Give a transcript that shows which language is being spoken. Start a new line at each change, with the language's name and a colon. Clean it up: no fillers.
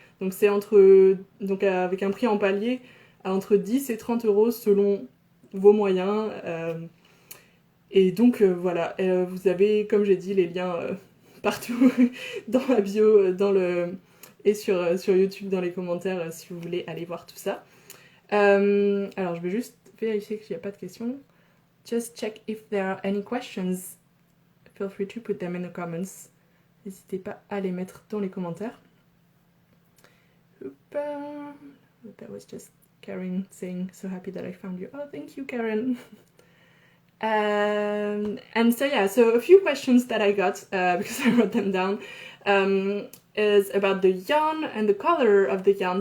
French: Donc c'est avec un prix en palier à entre 10 et 30 euros selon vos moyens. Et donc voilà, vous avez comme j'ai dit les liens partout dans la bio, et sur YouTube dans les commentaires si vous voulez aller voir tout ça. Alors je vais juste vérifier qu'il n'y a pas de questions.
English: Just check if there are any questions. Feel free to put them in the comments.
French: N'hésitez pas à les mettre dans les commentaires.
English: That was just Karen saying, so happy that I found you. Oh, thank you, Karen. And so yeah, so a few questions that I got because I wrote them down is about the yarn and the color of the yarn.